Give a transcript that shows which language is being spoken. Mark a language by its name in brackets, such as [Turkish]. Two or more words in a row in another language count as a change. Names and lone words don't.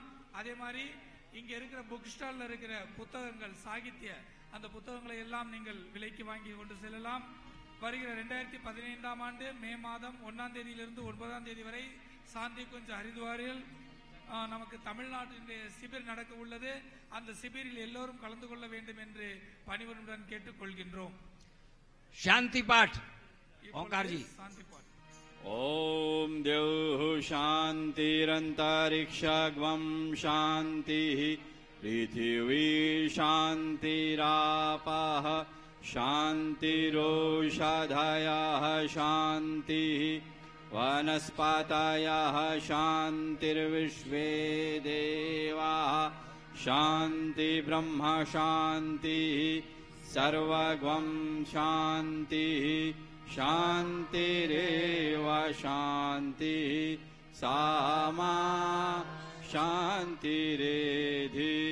[Tamil] அதே மாதிரி இங்க இருக்கிற [English] book stall [Tamil] இருக்கிற புத்தகங்கள், சாகித்ய அந்த புத்தகங்களை எல்லாம் நீங்கள் விலைக்கு வாங்கி கொண்டு செல்லலாம். வருகிற 2015ஆம் ஆண்டு மே மாதம் 1ஆம் தேதியிலிருந்து 9ஆம் தேதி வரை சாந்தி குஞ்ச் ஹரித்வாரில் நமக்கு தமிழ்நாட்டினுடைய சிபிர் நடக்க உள்ளது. அந்த சிபிரில் எல்லோரும் கலந்து கொள்ள வேண்டும் என்று பணிவுடன் கேட்டுக்கொள்கின்றோம். [Hindi] शांति पाठ ओंकार जी। शांति पाठ। [Sanskrit] ओम द्यौः शान्तिरन्तरिक्षगं शान्तिः पृथिवी शान्तिरापः शान्तिरोषधयः शान्तिः वनस्पतयः शान्तिर्विश्वे देवाः शान्ति ब्रह्म शान्तिः सर्वगं शान्तिः शान्तिरेव शान्तिः सामा शान्तिरेधि।